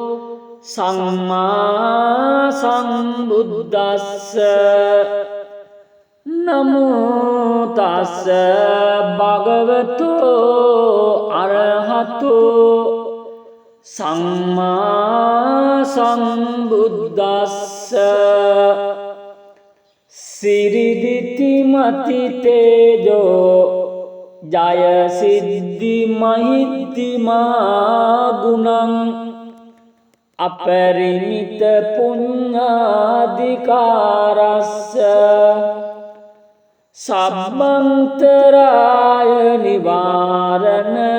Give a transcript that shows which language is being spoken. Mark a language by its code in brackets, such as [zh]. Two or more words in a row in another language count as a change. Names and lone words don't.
[pi] සම්මා සම්බුද්දස්ස නමෝ තස්ස භගවතෝ අරහතෝ සම්මා සම්බුද්දස්ස සිරිදිති මති තේජෝ ජය සිද්ධි මහිත්තිමා ගුණං අපරිමිත පුඤ්ඤාධිකාරස්ස සබ්බන්තරාය නිවාරණ